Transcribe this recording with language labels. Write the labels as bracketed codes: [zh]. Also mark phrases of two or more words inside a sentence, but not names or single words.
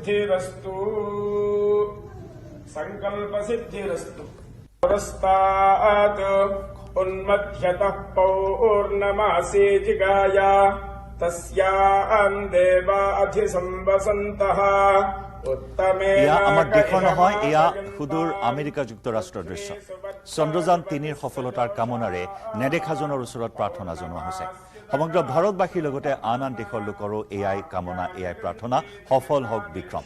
[sa] सिद्धिरस्तु संकल्पसिद्धिरस्तु पुरस्तात् उन्मध्यतः पौर्णमासे जिगाया तस्यां देवा अधिसंवसन्तः [as] এয়া আমাৰ দেশৰ নহয়, এয়া সুদূৰ আমেৰিকা যুক্তৰাষ্ট্ৰৰ দৃশ্য। চন্দ্ৰযান ৩ৰ সফলতাৰ কামনাৰে নেদেখাজনৰ ওচৰত প্ৰাৰ্থনা জনোৱা হৈছে। সমগ্ৰ ভাৰতবাসীৰ লগতে আন আন দেশৰ লোকৰো এয়াই কামনা, এয়াই প্ৰাৰ্থনা, সফল হওক বিক্ৰম।